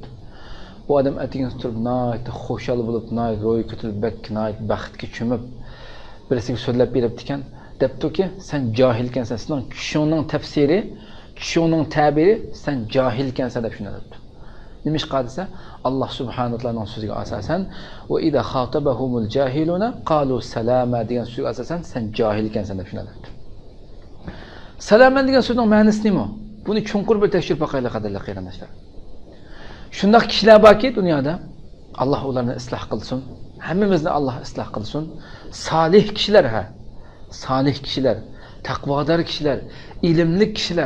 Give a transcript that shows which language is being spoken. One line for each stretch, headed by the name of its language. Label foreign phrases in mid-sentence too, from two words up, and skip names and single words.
Uzbek: Bu odam atigan turib, nihoyat xo'shal bo'lib, nihoyat ro'y ko'tilib, nihoyat baxtga cho'mib, birisiga so'zlab beribdi ekan. Debdiki, sen johilkansan, sening tushingning tafsiri, tushingning ta'biri, sen johilkansan deb shuna debdi. Nima ish qilsa, Alloh subhanahu va taoloning so'ziga asosan
Arabic: وإذا خاطبهم الجاهلون قالوا سلاما
Uzbek: degan so'zga asosan sen johilkansan deb shuna debdi. Salaman degan so'zning ma'nosi nima? Buni chunqur bir tekshirib boqaylik qadrli qarindoshlar. Shunday kishilar borki dunyoda, Alloh ularni isloh qilsin, hammamizni Alloh isloh qilsin. Solih kishilar solih kishilar, taqvodor kishilar, ilmli kishilar.